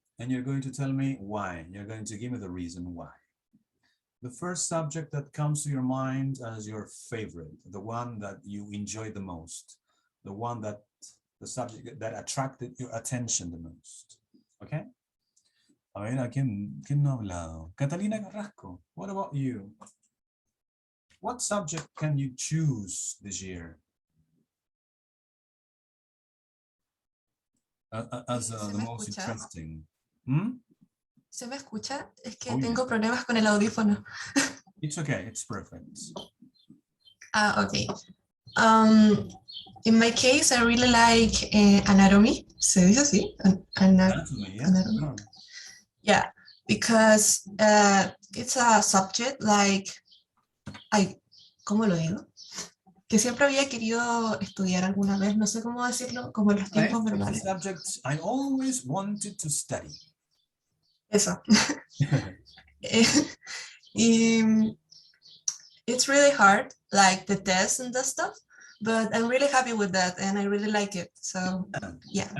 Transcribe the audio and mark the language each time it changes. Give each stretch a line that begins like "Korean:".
English: And you're going to tell me why. You're going to give me the reason why. The first subject that comes to your mind as your favorite, the one that you enjoyed the most, the subject that attracted your attention the most. Okay?
Spanish: A ver, ¿quién no ha hablado?
English: Catalina Carrasco, what about you? What subject can you choose this year as the most interesting? Hmm?
Spanish: ¿Se me escucha? Es que
English: Oh, yeah.
Spanish: tengo problemas con el audífono.
English: It's okay, it's perfect. Okay. In my case, I really like anatomy.
Spanish: ¿Se dice así?
English: Anatomy, yeah. Anatomy. Sure. Yeah, because it's a subject like,
Spanish: ¿cómo lo digo? Que siempre había querido estudiar alguna vez, no sé cómo decirlo, como en los tiempos
English: It's a
Spanish: verbales.
English: subject I always wanted to study.
Spanish: Eso.
English: It's really hard, like the tests and that stuff, but I'm really happy with that and I really like it. So, yeah.